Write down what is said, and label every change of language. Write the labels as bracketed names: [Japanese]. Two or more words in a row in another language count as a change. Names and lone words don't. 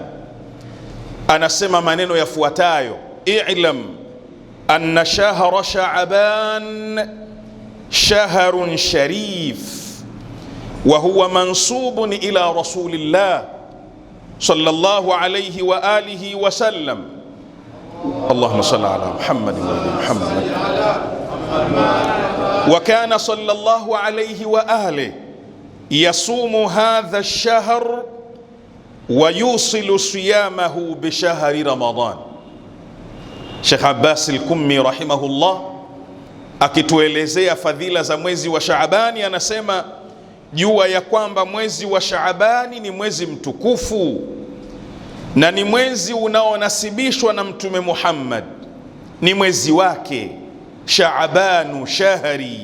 [Swahili] Anasema maneno yafuatayo: [Arabic] اعلم أن شهر شعبان شهر شريف وهو منسوب إلى رسول الله صلى الله عليه وآله وسلم. اللهم صل على محمد وآل محمد. وكان صلى الله عليه وآله يصوم هذا الشهر ويصل صيامه بشهر رمضان. [Swahili] Sheikh Abbas al-Kummi rahimahullah akituelezea fadhila za mwezi wa Shaabani anasema, jua ya kwamba mwezi wa Shaabani ni mwezi mtukufu na ni mwezi unaonasibishwa na Mtume Muhammad, ni mwezi wake, [Arabic] شعبان شهري.